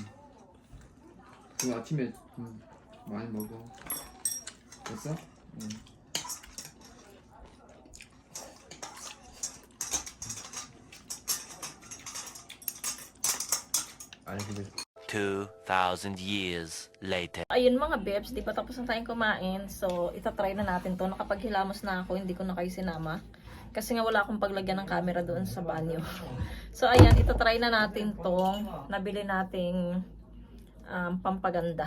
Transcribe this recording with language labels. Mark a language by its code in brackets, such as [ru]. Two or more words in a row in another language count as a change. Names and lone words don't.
[ko] 그 아침에 많이 먹어. 됐어? 응. 아니 근데 [en] 2,000 years later. [tl] Ayun mga bebs, di ba tapos na tayong kumain? So, itatry na natin to. Nakapaghilamos na ako, hindi ko na kayo sinama. Kasi nga wala akong paglagyan ng camera doon sa banyo. So, ayan, itatry na natin tong nabili nating pampaganda.